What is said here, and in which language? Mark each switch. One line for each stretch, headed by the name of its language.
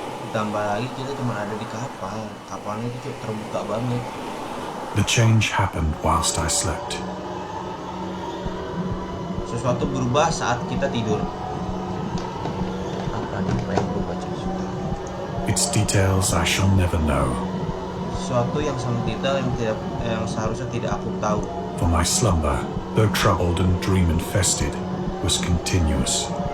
Indonesian: Ditambah lagi kita cuma ada di kapalnya itu terbuka banget.
English: The change happened whilst I slept.
Indonesian: Sesuatu berubah saat kita tidur. Apa nih yang berubah coy?
English: Its details I shall never know.
Indonesian: Sesuatu yang sangat detail yang seharusnya tidak aku tahu.
English: For my slumber, though troubled and dream-infested, was continuous.